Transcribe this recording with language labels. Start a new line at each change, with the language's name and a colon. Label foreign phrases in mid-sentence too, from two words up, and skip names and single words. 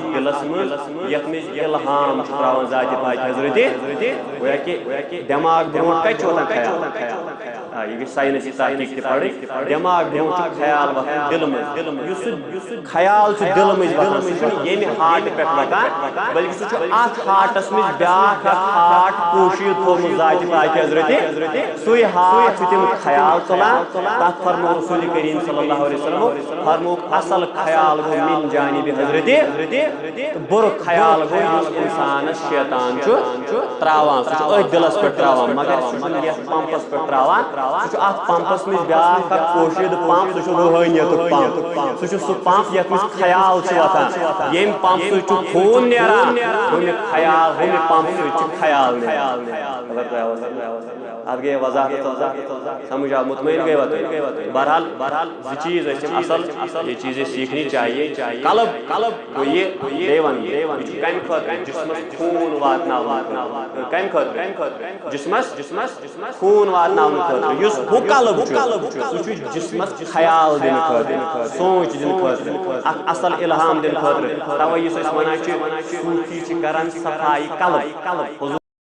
Kashmiri: دلس منٛز یتھ منٛز الہام چھُ تراوان ذاتِ پاک حضرتِ گویا کہِ دٮ۪ماغ برونٛٹھ کتہِ چھُ واتان خیال یہ سائنسی تحقیق تہِ پرٕنۍ دٮ۪ماغ برونٛٹھ چھُ خیال وۄتھان دلہٕ منٛز یُس سُہ خیال چھُ دلہٕ منٛز وۄتھان سُہ چھُنہٕ ییٚمہِ ہارٹہٕ پٮ۪ٹھ وۄتھان بلکہِ سُہ چھُ اتھ ہارٹس منٛز بیٛاکھ اکھ ہارٹ پوشیٖد تھوٚومُت ذاتِ پاک حضرتِ سُے ہارٹ چھُ تِم خیال تُلان تتھ فرموو رسول کریم
Arabic: صلی اللہ علیہ وسلم
Kashmiri: فرمووُکھ اصل خیال گوٚو من جانبِ حضرتِ تہٕ بُرٕ خیال گوٚو یُس انسانس شیطان چھُ تراوان سُہ چھُ أتھۍ دلس پٮ۪ٹھ تراوان مگر سُہ چھُنہٕ یتھ پمپس پٮ۪ٹھ تراوان سُہ چھُ اتھ پمپس منٛز بیٛاکھ اکھ پوشیٖدٕ پمپ سُہ چھُ روحٲنیتُک پمپ سُہ چھُ سُہ پمپ یتھ منٛز خیال چھُ وۄتھان ییٚمہِ پمپ سۭتۍ چھُ خوٗن نیران ہُمہِ پمپ سۭتۍ چھُ خیال نیران اتھ گٔے وضاحت سمجھ آو مطمئن گٔیوا تُہۍ بہرحال زٕ چیٖز ٲسۍ یِم اصل یہ
Urdu: چیٖزیں سیکھنی چاہیے
Kashmiri: قلب گوٚو یہِ بیٚیہِ ونہٕ یہِ چھُ کمہِ خٲطرٕ جسمس خوٗن واتناونہٕ کمہِ خٲطرٕ جسمس خوٗن واتناونہٕ خٲطرٕ یُس ہُہ قلب چھُ سُہ چھُ جسمس خیال دِنہٕ خٲطرٕ سونٛچ دِنہٕ خٲطرٕ اکھ اصل الہام دِنہٕ خٲطرٕ توے یُس أسۍ ونان چھِ صوٗفی چھِ کران صفائی قلب